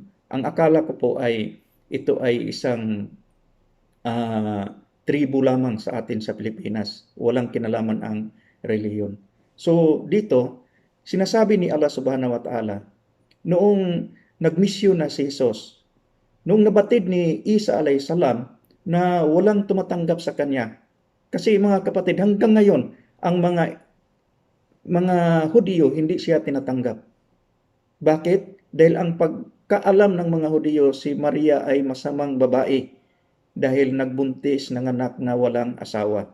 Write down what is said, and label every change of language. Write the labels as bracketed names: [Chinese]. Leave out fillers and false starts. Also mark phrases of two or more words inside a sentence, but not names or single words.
[Filipino] Ang akala ko po ay ito ay isang tribu lamang sa atin sa Pilipinas. Walang kinalaman ang reliyon. So dito, sinasabi ni Allah [Arabic] سبحانه وتعالى, [Filipino] noong nagmisyon na si Jesus, noong nabatid ni Isa [Arabic] عليه السلام [Filipino] na walang tumatanggap sa kanya. Kasi mga kapatid, hanggang ngayon, ang mga Hudyo hindi siya tinatanggap. Bakit? Dahil ang pagkaalam ng mga Hudyo, si Maria ay masamang babae dahil nagbuntis ng anak na walang asawa.